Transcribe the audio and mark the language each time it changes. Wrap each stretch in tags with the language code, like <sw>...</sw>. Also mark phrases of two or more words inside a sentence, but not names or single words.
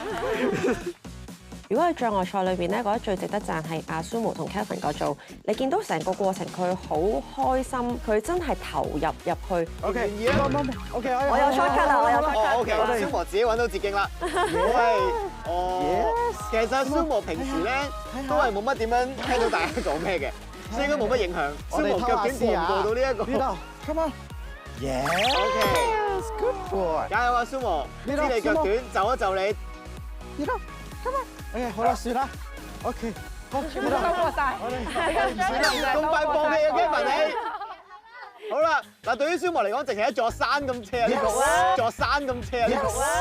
<yue>如果喺障礙賽裏邊咧，覺得最值得讚係阿 Sumo 同 Kevin 嗰組，你見到成個過程佢好開心，佢真係投入入去。</yue> <en>OK，OK，</en> <yue>我有 shortcut 啦，我有 shortcut。 OK， Sumo 自己揾到捷徑啦。其實 Sumo 平時咧都係冇乜點樣聽到大家講咩嘅，所以應該冇乜影響。Sumo 腳短過唔過到呢一個？</yue> <en>呢度 ，Come on，OK，Good boy，</en> <yue>加油啊 Sumo！知你腳短，就一就你。呢度 ，</yue> <en>Come on，OK，</en> <yue>好啦，算啦 ，OK， 好，全部都過晒，咁快放棄啊 Kevin 你？好啦，嗱，對於Sumo嚟講，淨係一座山咁斜啊呢個，座山咁斜啊呢個。</yue>